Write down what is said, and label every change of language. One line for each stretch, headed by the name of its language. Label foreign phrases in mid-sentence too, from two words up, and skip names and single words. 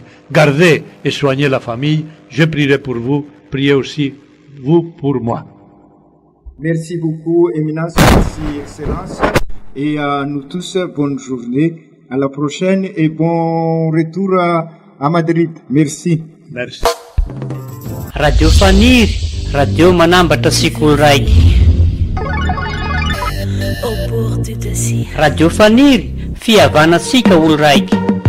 French: Gardez et soignez la famille. Je prierai pour vous, priez aussi vous pour moi. Merci beaucoup, Éminence, merci, Excellence. Et à nous tous, bonne journée. À la prochaine et bon retour à Madrid. Merci. Merci.
Malagasy: Radio Faniry, radio manambatra sekoly raiky. Radio Faniry, fihavanantsika olo raiky.